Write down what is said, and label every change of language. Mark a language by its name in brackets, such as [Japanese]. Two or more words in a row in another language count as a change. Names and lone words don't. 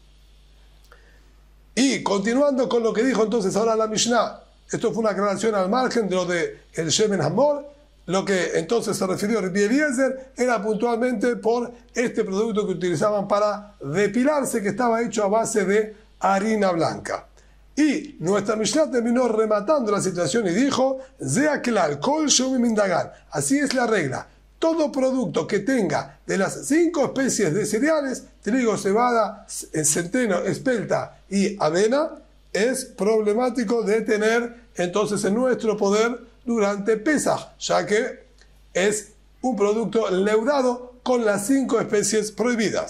[Spanish] Y continuando con lo que dijo entonces ahora la Mishnah, esto fue una aclaración al margen de lo de el [Hebrew] שמן המור. [Spanish] Lo que entonces se refirió a Rabbi Eliezer era puntualmente por este producto que utilizaban para depilarse, que estaba hecho a base de harina blanca. Y nuestra Mishnah terminó rematando la situación y dijo: [Hebrew] זה הכלל כל שהוא מין דגן. [Spanish] Así es la regla. Todo producto que tenga de las 5 especies de cereales, trigo, cebada, centeno, espelta y avena, es problemático de tener entonces en nuestro poder durante Pesaj, ya que es un producto leudado con las 5 especies prohibidas.